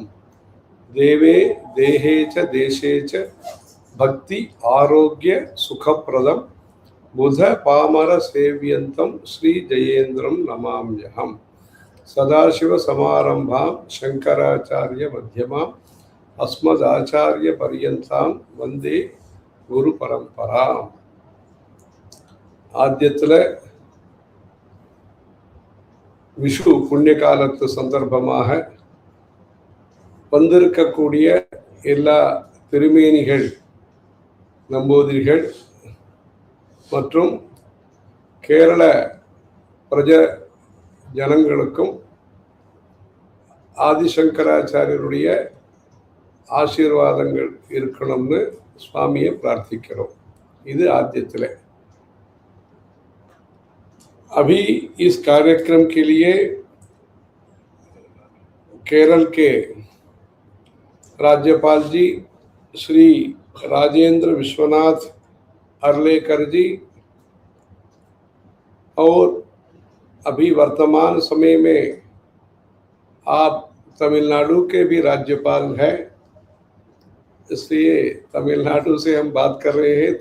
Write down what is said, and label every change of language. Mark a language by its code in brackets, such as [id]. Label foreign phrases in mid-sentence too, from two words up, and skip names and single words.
[sa] देवे देहे च देशे च भक्ति आरोग्य सुखप्रदम बुध पामर सेव्यंतम श्री जयेन्द्रम नमाम्यहम्। सदाशिव समारंभां शंकराचार्य मध्यमाम् अस्मदाचार्य पर्यन्तां वंदे गुरु परंपराम्। [ta] ஆத்தியத்தில் விஷு புண்ணிய காலத்து சந்தர்ப்பமாக வந்திருக்கக்கூடிய எல்லா திருமேனிகள் நம்பூதிரிகள் மற்றும் கேரள பிரஜ ஜனங்களுக்கும் ஆதிசங்கராச்சாரியருடைய ஆசீர்வாதங்கள் இருக்கணும்னு சுவாமியை பிரார்த்திக்கிறோம்। இது ஆத்தியத்தில்। [hi] अभी इस कार्यक्रम के लिए केरल के राज्यपाल जी श्री राजेंद्र विश्वनाथ अर्लेकर जी और अभी वर्तमान समय में आप तमिलनाडु के भी राज्यपाल हैं, इसलिए तमिलनाडु से हम बात कर रहे हैं।